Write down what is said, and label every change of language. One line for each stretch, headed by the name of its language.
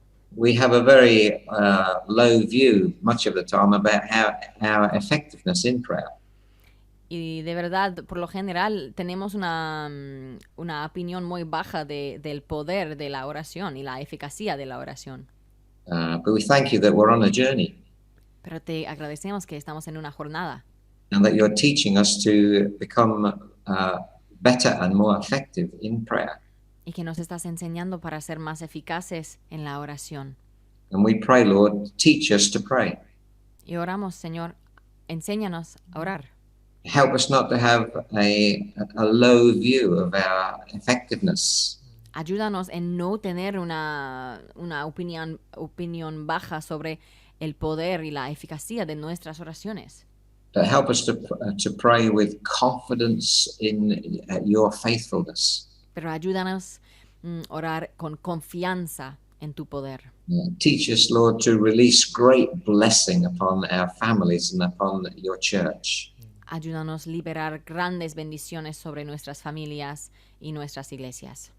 English: We have a very low view much of the time about our effectiveness in prayer.
Spanish: Y de verdad, por lo general, tenemos una opinión muy baja del poder de la oración y la eficacia de la oración.
English: But we thank you that we're on a journey.
Spanish: Pero te agradecemos que estamos en una jornada.
English: and that you're teaching us to become better and more effective in prayer.
Spanish: y que nos estás enseñando para ser más eficaces en la oración.
English: And we pray, Lord, teach us to pray.
Spanish: Y oramos, Señor, enséñanos a orar.
English: Help us not to have a low view of our effectiveness.
Spanish: Ayúdanos en no tener una opinión baja sobre el poder y la eficacia de nuestras oraciones.
English: But help us to pray with confidence in your faithfulness.
Spanish: Pero ayúdanos a orar con confianza en tu poder.
English: Teach us, Lord, to release great blessing upon our families and upon your church.
Spanish: Ayúdanos a liberar grandes bendiciones sobre nuestras familias y nuestras iglesias.